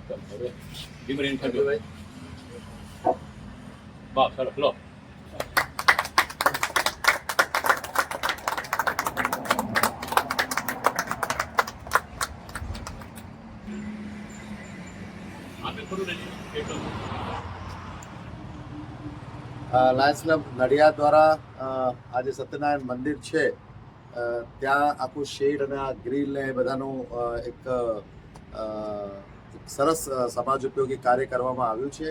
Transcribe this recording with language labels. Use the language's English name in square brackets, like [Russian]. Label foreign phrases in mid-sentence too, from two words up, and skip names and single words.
[Indonesian] Gimana interview? Baik, salah lo. Ambil perlu dari itu. [Gujarati] લાયન્સ ક્લબ નડિયાદ દ્વારા આજે સત્યનારાયણ મંદિર છે ત્યાં આખું શેડ અને આ ગ્રીલ ને એ બધાનું એક સરસ સમાજ ઉપયોગી કાર્ય કરવામાં આવ્યું છે.